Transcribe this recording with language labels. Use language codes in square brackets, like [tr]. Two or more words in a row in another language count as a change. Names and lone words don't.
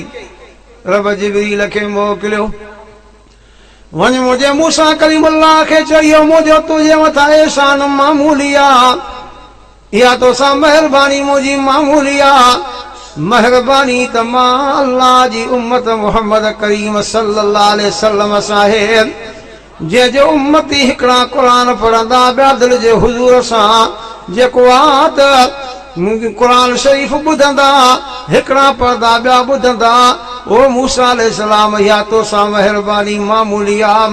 [sd] रब जिब्रील खे मोकिलियो, वञ मुंहिंजे मूसा कलीमुल्लाह खे चयो, मुंहिंजो तुंहिंजे मथां एहसान मामूली आहे, इहा तोसां मेहरबानी मुंहिंजी मामूली आहे। मेहरबानी त मां अल्लाह जी उम्मत मुहम्मद करीम [ar] صلى الله عليه وسلم [sd] साहिब जंहिंजो उम्मती हिकिड़ा क़ुरान पढ़ंदा ॿिया दिलि जे हुज़ूर सां जेको आहे त क़ुरान शरीफ़ ॿुधंदा, हिकिड़ा पढ़ंदा ॿिया ॿुधंदा, ओ मूसा अलैहिस्सलाम इहा तोसां मेहरबानी मामूली आहे।